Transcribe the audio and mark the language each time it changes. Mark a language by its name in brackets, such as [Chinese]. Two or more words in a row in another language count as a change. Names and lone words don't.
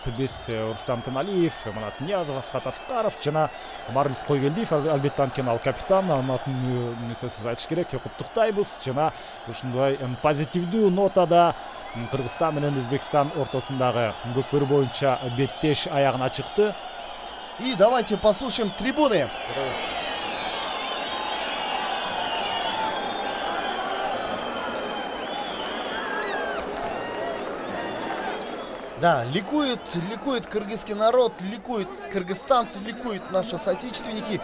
[Kyrgyz] Биз Рустам Тыналиев, Манас Ниязов, Асхат Аскаров жана Марлис Койгелдиев, албетте анткени ал капитан, атын сөзсүз айтыш керек, куттуктайбыз. Жана ушундай позитивдүү нотада Кыргызстан менен Өзбекстан ортосундагы көкбөрү боюнча беттеш аягына чыкты. [Russian] И давайте послушаем трибуны. Да, ликует кыргызский народ, ликуют кыргызстанцы, ликуют наши соотечественники.